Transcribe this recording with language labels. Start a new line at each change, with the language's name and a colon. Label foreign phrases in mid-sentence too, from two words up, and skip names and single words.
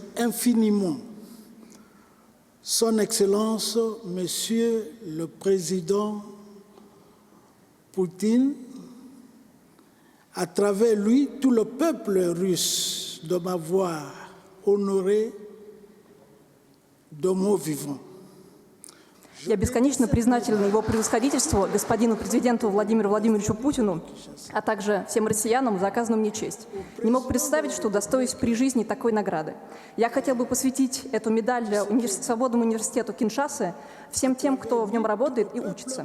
French: infiniment Son Excellence, Monsieur le Président Poutine, à travers lui, tout le peuple russe, de m'avoir honoré de mon vivant.
Russian: Я бесконечно признательна его превосходительству, господину президенту Владимиру Владимировичу Путину, а также всем россиянам за оказанную мне честь. Не мог представить, что удостоюсь при жизни такой награды. Я хотел бы посвятить эту медаль Свободному университету Киншасы всем тем, кто в нем работает и учится.